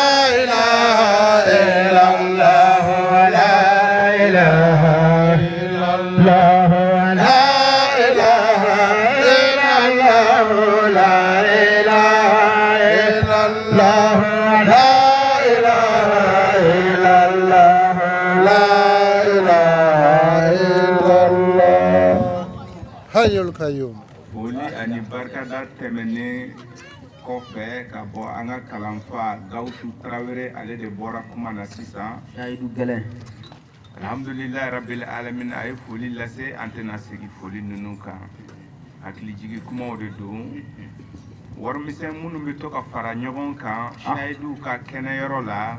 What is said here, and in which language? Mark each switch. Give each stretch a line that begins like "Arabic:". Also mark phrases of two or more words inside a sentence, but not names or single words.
Arabic: إله إلا الله لا إله إلا الله لا إله إلا الله لا إله إلا الله لا إله إلا الله لا إله إلا الله حي القيوم
Bambara: Foli ani barika da tɛmɛnen kɔfɛ ka bɔ an ka kalanfa Gawusu Tarawele ale de bɔra kuma na sisan.
Arabic: الحمد لله رب العالمين
Bambara: a ye foli lase an tɛna segin foli ninnu kan. Hakili jigi kumaw de don. Warimisɛn minnu bɛ to ka fara ɲɔgɔn kan sayidu ka kɛnɛyɔrɔ la.